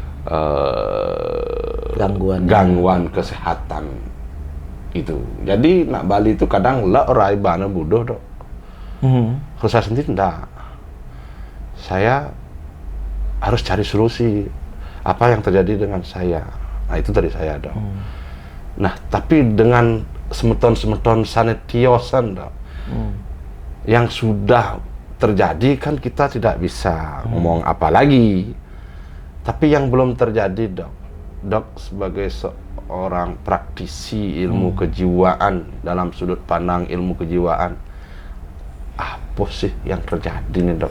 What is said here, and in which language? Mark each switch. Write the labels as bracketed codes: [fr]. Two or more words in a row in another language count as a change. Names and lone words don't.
[id] Gangguan kesehatan itu. Jadi nak Bali itu kadang rai bana bodoh, Dok. Kalau saya sendiri enggak. Saya harus cari solusi apa yang terjadi dengan saya. Nah, itu dari saya, Dok. Nah, tapi dengan [ban] semeton-semeton sanetiosan, [id] Dok, yang sudah terjadi kan kita tidak bisa ngomong apa lagi. Tapi yang belum terjadi, Dok, sebagai seorang praktisi ilmu kejiwaan, dalam sudut pandang ilmu kejiwaan, apa sih yang terjadi nih, Dok?